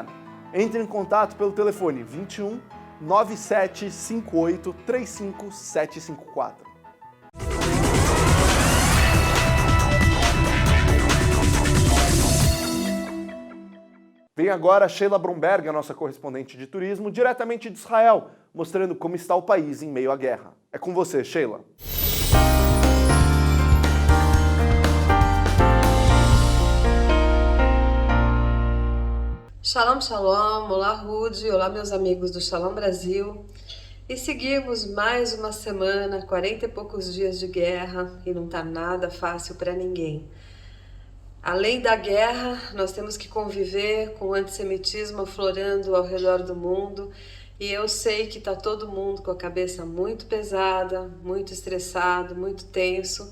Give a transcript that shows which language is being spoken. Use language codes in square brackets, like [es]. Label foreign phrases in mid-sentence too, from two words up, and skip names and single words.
[pt] Entre em contato pelo telefone 21 9758 35754. Vem agora Sheila Bromberg, a nossa correspondente de turismo, diretamente de Israel, mostrando como está o país em meio à guerra. É com você, Sheila. [he] שלום, שלום, [pt] olá Rudy, olá meus amigos do Shalom Brasil. E seguimos mais uma semana, 40 e poucos dias de guerra e não tá nada fácil para ninguém. Além da guerra, nós temos que conviver com o antissemitismo aflorando ao redor do mundo e eu sei que tá todo mundo com a cabeça muito pesada, muito estressado, muito tenso.